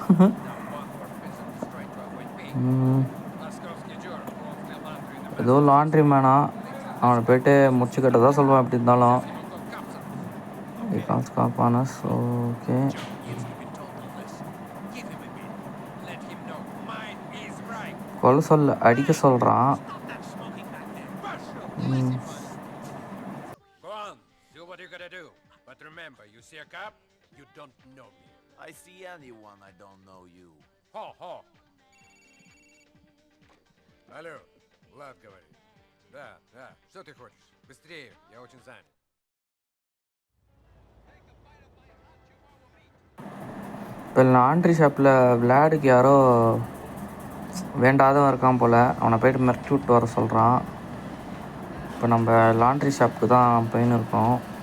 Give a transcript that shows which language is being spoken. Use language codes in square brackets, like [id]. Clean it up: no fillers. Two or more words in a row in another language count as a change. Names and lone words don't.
[ta] ஏதோ [en] laundry man, [ta] அவனை போய்ட்டு முடிச்சுக்கிட்ட தான் சொல்லுவான். எப்படி இருந்தாலும் ஓகே. கொலை சொல்ல அடிக்க சொல்கிறான். [ru] Алло, Влад говорит. Да, что ты хочешь? Быстрее, я очень занят. [ta] இப்போ [en] laundry shop [ta] விளையாடுக்கு யாரோ வேண்டாதவன் இருக்கான் போல், அவனை போய்ட்டு மிரட்டி விட்டு வர சொல்கிறான். இப்போ நம்ம [en] laundry shop [ta] தான் போயின்னு இருக்கோம்.